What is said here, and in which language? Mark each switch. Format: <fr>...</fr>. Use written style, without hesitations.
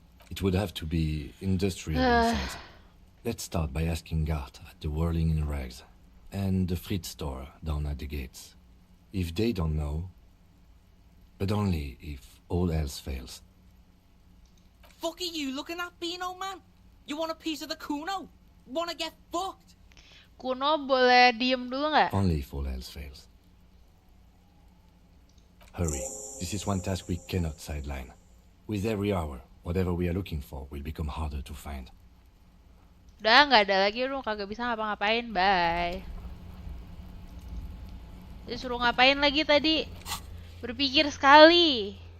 <en>It would have to be industrial in size. Let's start by asking Gart at the Whirling in Rags and the Fritz store down at the gates. If they don't know, but only if all else fails. Fuck are you looking at, Beano man? You want a piece of the Kuno? Wanna get fucked?</en> <id>Kuno boleh diem dulu nggak?</id> <en>Only if all else fails. Hurry. This is one task we cannot sideline. With every hour, whatever we are looking for will become harder to find.</en> <id>Udah nggak ada lagi, lu kagak bisa ngapa-ngapain, bye. Disuruh ngapain lagi tadi? Berpikir sekali.</id>